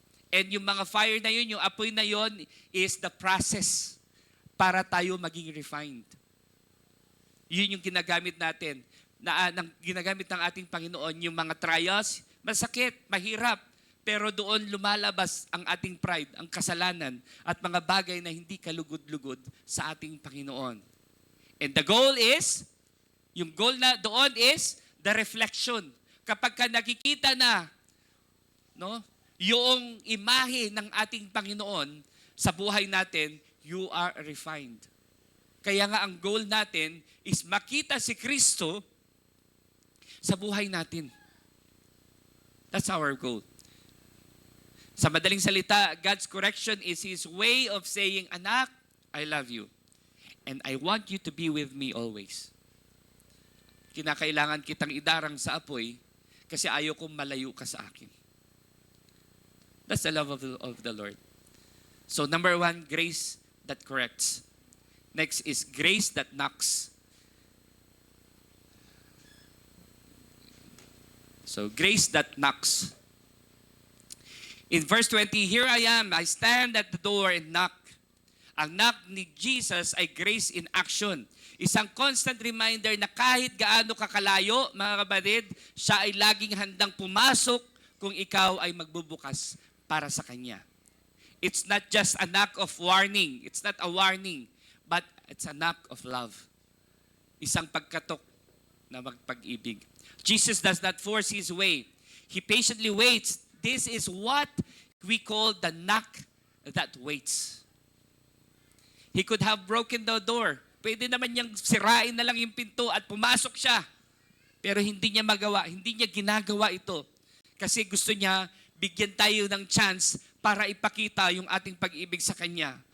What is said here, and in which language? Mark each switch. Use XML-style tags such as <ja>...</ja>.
<en>And yung mga fire na yun,</en> <tl>yung apoy na yun</tl> <en>is the process para tayo maging refined.</en> <tl>Yun yung ginagamit natin, ginagamit ng ating Panginoon, yung mga trials, masakit, mahirap, pero doon lumalabas ang ating pride, ang kasalanan, at mga bagay na hindi kalugod-lugod sa ating Panginoon.</tl> <en>And the goal is, yung goal na doon is the reflection.</en> <tl>Kapag ka nakikita na, no, yung imahe ng ating Panginoon sa buhay natin, you are refined. Kaya nga ang goal natin is makita si Kristo sa buhay natin.</tl> <en>That's our goal.</en> <tl>Sa madaling salita,</tl> <en>God's correction is His way of saying, anak, I love you. And I want you to be with me always.</en> <tl>Kinakailangan kitang idarang sa apoy kasi ayaw kong malayo ka sa akin.</tl> <en>That's the love of the Lord. So number 1, grace that corrects. Next is grace that knocks. So grace that knocks. In verse 20, here I am, I stand at the door and knock.</en> <tl>Ang knock ni Jesus ay</tl> <en>grace in action.</en> <tl>Isang constant reminder na kahit gaano kakalayo, mga kapatid, siya ay laging handang pumasok kung ikaw ay magbubukas para sa Kanya.</tl> <en>It's not just a knock of warning. It's not a warning, but it's a knock of love.</en> <tl>Isang pagkatok na magpag-ibig.</tl> <en>Jesus does not force His way. He patiently waits. This is what we call the knock that waits. He could have broken the door.</en> <tl>Pwede naman niyang sirain na lang yung pinto at pumasok siya. Pero hindi niya magawa, hindi niya ginagawa ito. Kasi gusto niya bigyan tayo ng chance para ipakita yung ating pag-ibig sa Kanya.</tl>